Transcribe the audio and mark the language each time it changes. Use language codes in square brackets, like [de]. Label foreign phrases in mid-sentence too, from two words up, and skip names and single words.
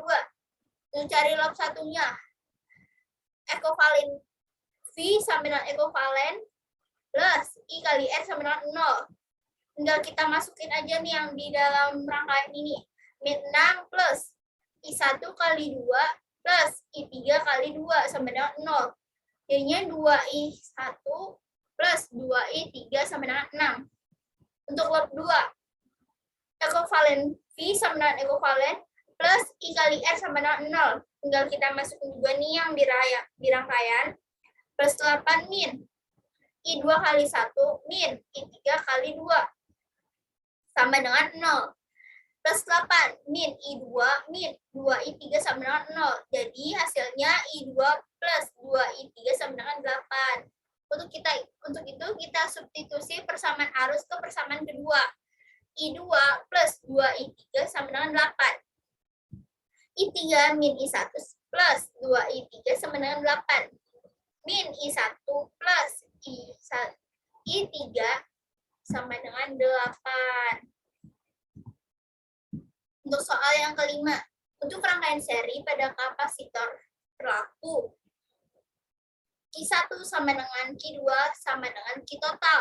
[id] Untuk cari log 1-nya, ekivalen V sama dengan ekivalen plus I kali R sama dengan 0. Tinggal kita masukin aja nih yang di dalam rangkaian ini. Min 6 plus I1 kali 2 plus I3 kali 2 sama dengan 0. Jadinya 2I1 plus 2I3 sama dengan 6. Untuk log 2, ekivalen V sama dengan ekivalen plus I kali R sama dengan 0. Tinggal kita masukin juga nih yang di rangkaian. Plus 8 min I2 kali 1 min I3 kali 2 sama dengan 0. Plus 8 min I2 min 2I3 sama dengan 0. Jadi hasilnya I2 plus 2I3 sama dengan 8. Untuk itu kita substitusi persamaan arus ke persamaan kedua. I2 plus 2I3 sama dengan 8. I3 min I1 plus 2I3 sama dengan 8. Min I1 plus I3 sama dengan 8. Untuk soal yang kelima, untuk rangkaian seri pada kapasitor berlaku Q1 sama dengan Q2 sama dengan Q total.